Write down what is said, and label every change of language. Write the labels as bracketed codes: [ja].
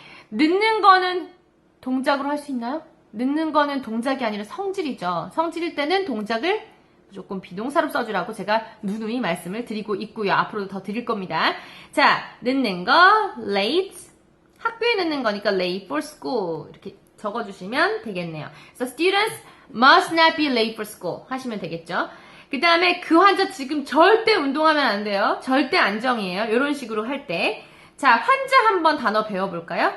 [ko] 늦는 거는 동작으로 할 수 있나요? 늦는 거는 동작이 아니라 성질이죠. 성질일 때는 동작을 무조건 비동사로 써주라고 제가 누누이 말씀을 드리고 있고요. 앞으로도 더 드릴 겁니다. 자, 늦는 거 late, 학교에 늦는 거니까 [en] late for school [ko] 이렇게 적어주시면 되겠네요. 그래서 [en] students must not be late for school [ko] 하시면 되겠죠. 그 다음에 그 환자 지금 절대 운동하면 안 돼요. 절대 안정이에요. 이런 식으로 할 때. 자, 환자 한번 단어 배워볼까요?